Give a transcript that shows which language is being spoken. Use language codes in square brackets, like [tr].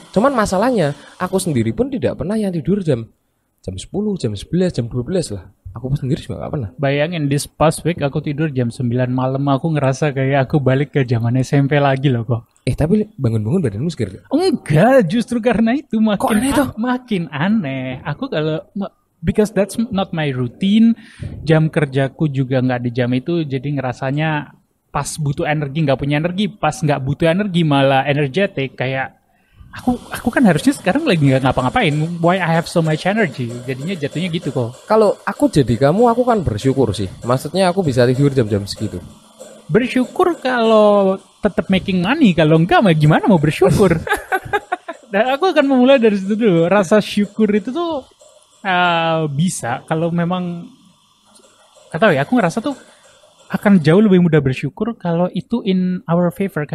[id] Cuman masalahnya aku sendiri pun tidak pernah yang tidur jam jam 10, jam 11, jam 12 lah. Aku pun sendiri juga nggak pernah. bayangin [en] this past week [id] aku tidur jam 9 malam, aku ngerasa kayak aku balik ke zaman SMP lagi loh kok. Tapi bangun-bangun badanmu segar gak? Enggak, justru karena itu Kok aneh tuh? makin aneh. Aku kalau [en] because that's not my routine. [id] Jam kerjaku juga nggak di jam itu, jadi ngerasanya pas butuh energi nggak punya energi, pas nggak butuh energi malah energetic. Kayak aku kan harusnya sekarang lagi nggak ngapa-ngapain. [en] Why I have so much energy? [id] Jadinya jatuhnya gitu kok. Kalau aku jadi kamu, aku kan bersyukur sih. Maksudnya aku bisa tidur jam-jam segitu. Bersyukur kalau tetap [en] making money, [id] kalau enggak mah gimana mau bersyukur? Nah, aku akan memulai dari situ dulu. Rasa syukur itu tuh bisa kalau memang kata ya, aku ngerasa tuh akan jauh lebih mudah bersyukur kalau itu [en] in our favor.